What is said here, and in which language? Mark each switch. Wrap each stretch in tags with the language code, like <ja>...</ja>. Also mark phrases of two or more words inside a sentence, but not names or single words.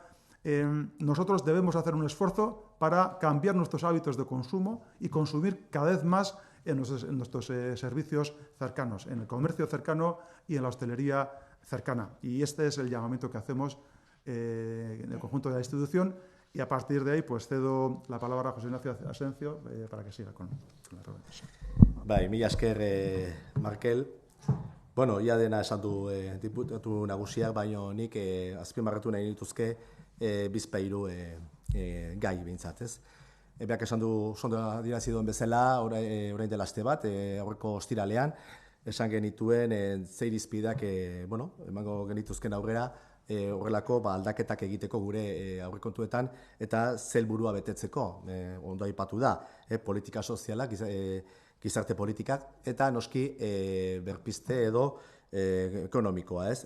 <es>Nosotros debemos hacer un esfuerzo para cambiar nuestros hábitos de consumo y consumir cada vez más en nuestros servicios cercanos, en el comercio cercano y en la hostelería cercana. Y este es el llamamiento que hacemos en el conjunto de la institución. Y a partir de ahí, pues cedo la palabra a José Ignacio Asencio para que siga con la presentación.</es> <eu>Bai, mila esker, Markel. Bueno, ia dena esan du diputatu nagusiak, baina nik azpimarratu nahi dituzke bizpahiru gai behintzat, ez? Beak esan du, sondo adierazi duen bezala, orain dela aste bat, aurreko ostiralean, esan genituen ze irizpideak emango genituzken aurrera, horrelako aldaketak egiteko gure aurrekontuetan eta ze helburua betetzeko, ondo aipatu da, politika sozialak, gizarte politikak, eta noski berpizte edo ekonomikoa, ez?</eu>